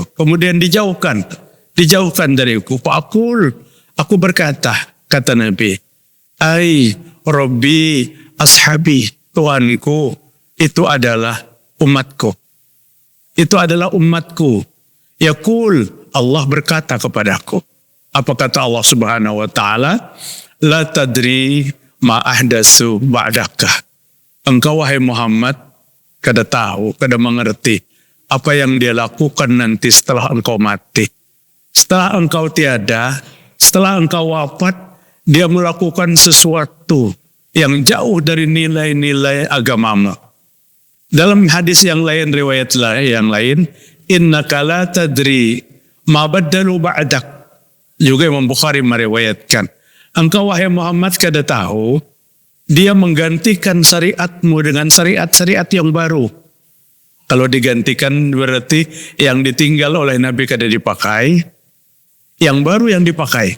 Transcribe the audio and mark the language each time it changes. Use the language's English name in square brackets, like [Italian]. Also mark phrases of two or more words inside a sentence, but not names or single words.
[Indonesian] Kemudian dijauhkan dariku. Aku berkata, kata Nabi, [Arabic] أي ربي أصحابي, [Indonesian] Tuhanku, itu adalah umatku. Itu adalah umatku. Yaqul, Allah berkata kepadaku. Apa kata Allah [Arabic] سبحانه وتعالى? لا تدري ما أحدثوا بعدك. [Indonesian] Engkau wahai Muhammad kada tahu, kada mengerti apa yang dia lakukan nanti setelah engkau mati. Setelah engkau tiada, setelah engkau wafat, dia melakukan sesuatu yang jauh dari nilai-nilai agamamu. Dalam hadis yang lain, riwayat yang lain, [Arabic] إنك لا تدري ما بدلوا بعدك. [Indonesian] Juga Imam Bukhari meriwayatkan, engkau wahai Muhammad kada tahu, dia menggantikan syariatmu dengan syariat-syariat yang baru. Kalau digantikan berarti yang ditinggal oleh Nabi kada dipakai, yang baru yang dipakai.